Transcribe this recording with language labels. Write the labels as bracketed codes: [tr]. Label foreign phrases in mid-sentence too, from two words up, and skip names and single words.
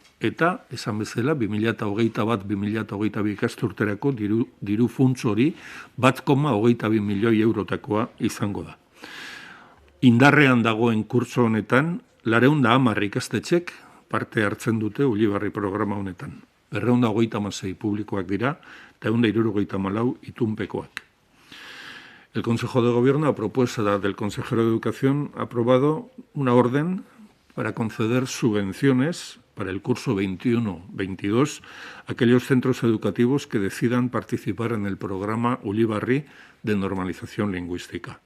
[eu] Eta, esan bezala, 2021-2022 ikasturterako diru funts hori 1,22 milioi eurotakoa izango da. Indarrean dagoen kurtso honetan, 210 ikastetxek parte hartzen dute Ulibarri programa honetan. 226 publikoak dira eta 174 itunpekoak. [es] El Consejo de Gobierno, a propuesta del consejero de Educación, ha aprobado una orden para conceder subvenciones para el curso 21-22 a aquellos centros educativos que decidan participar en el programa Ulibarri de normalización lingüística.